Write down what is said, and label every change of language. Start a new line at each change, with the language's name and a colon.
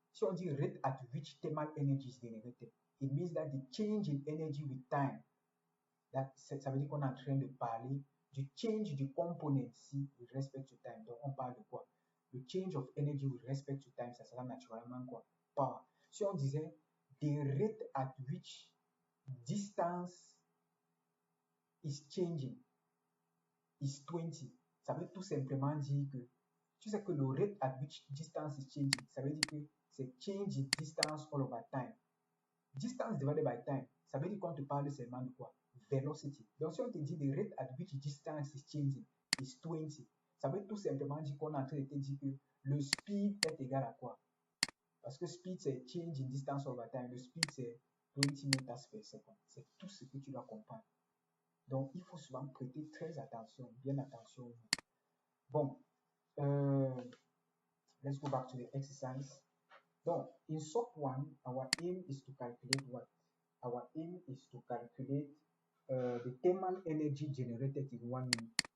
French: Si on dit
English: rate at which thermal energy is generated, it means that the change in energy with time.
French: Ça veut dire qu'on est en train de parler du change du component ici
English: with respect to time.
French: Donc, on parle de quoi? Le change of energy with respect to time, ça sera naturellement quoi? Power.
English: Si on disait the rate at which distance is changing is 20,
French: ça veut tout simplement dire que tu sais que
English: le rate at which distance is changing, ça veut dire que c'est change in distance all over time.
French: Distance divided by time, ça veut dire qu'on te parle seulement de quoi? Velocity. Donc, si on te dit the rate at which distance is changing is 20, ça veut tout simplement dire qu'on est en train de te dire que le speed est égal à quoi? Parce que speed, c'est change in distance over time. Le speed, c'est 20 meters per second. C'est tout ce que tu dois comprendre. Donc, il faut souvent prêter très attention, bien attention.
English: Bon, let's go back to the exercise. Donc, in SOP 1, our aim is to calculate what? Our aim is to calculate the thermal energy generated in 1 minute.